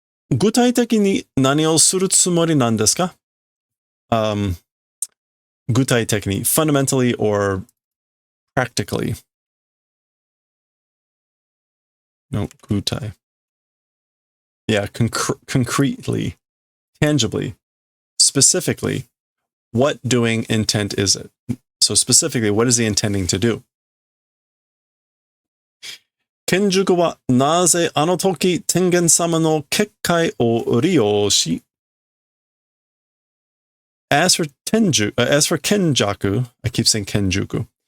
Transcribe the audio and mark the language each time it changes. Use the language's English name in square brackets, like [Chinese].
[Japanese] 具体的に何をするつもりなんですか? [English] 具体的に, fundamentally or practically. No, 具体.Yeah, concretely, tangibly, specifically, what doing intent is it? So specifically, what is he intending to do? [Japanese] 剣塾はなぜあの時天元様の結界を利用し [English] as for Kenjaku, I keep saying Kenjuku.